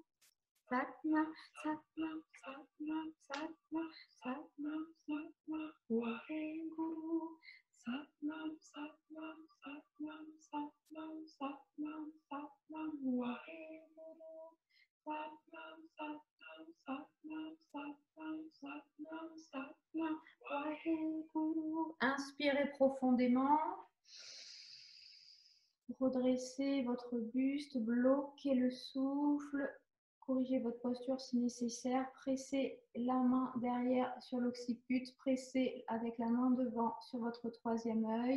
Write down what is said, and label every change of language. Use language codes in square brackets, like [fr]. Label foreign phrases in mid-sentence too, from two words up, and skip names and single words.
[pa] ਸਤਿਨਾਮ, ਸਤਿਨਾਮ, ਸਤਿਨਾਮ, ਸਤਿਨਾਮ, ਸਤਿਨਾਮ, ਸਤਿਨਾਮ, ਵਾਹਿਗੁਰੂ. ਸਤਿਨਾਮ, ਸਤਿਨਾਮ, ਸਤਿਨਾਮ, ਸਤਿਨਾਮ, ਸਤਿਨਾਮ, ਸਤਿਨਾਮ, ਵਾਹਿਗੁਰੂ. ਸਤਿਨਾਮ, ਸਤਿਨਾਮ, ਸਤਿਨਾਮ, ਸਤਿਨਾਮ, ਸਤਿਨਾਮ, ਸਤਿਨਾਮ, ਵਾਹਿਗੁਰੂ. [fr] Inspirez profondément. Redressez votre buste, bloquez le souffle. Corrigez votre posture si nécessaire. Pressez la main derrière sur l'occiput. Pressez avec la main devant sur votre troisième œil.